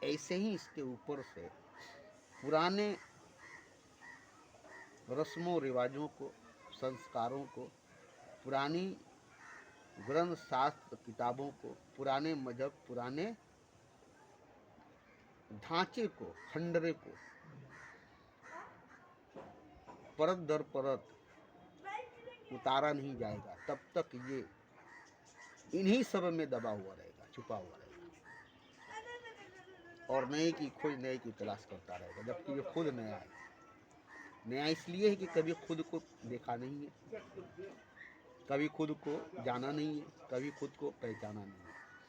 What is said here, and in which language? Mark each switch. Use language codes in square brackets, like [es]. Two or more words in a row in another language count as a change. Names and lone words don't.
[hi] ऐसे ही इसके ऊपर से पुराने रस्मों रिवाजों को, संस्कारों को, पुरानी ग्रंथ शास्त्र किताबों को, पुराने मजहब, पुराने ढांचे को, खंडरे को परत दर परत उतारा नहीं जाएगा, तब तक ये इन्हीं सब में दबा हुआ रहेगा, छुपा हुआ रहेगा और नए की खोज, नए की तलाश करता रहेगा, जबकि ये खुद नया है। नया इसलिए है कि कभी खुद को देखा नहीं है, कभी खुद को जाना नहीं है, कभी खुद को पहचाना नहीं है।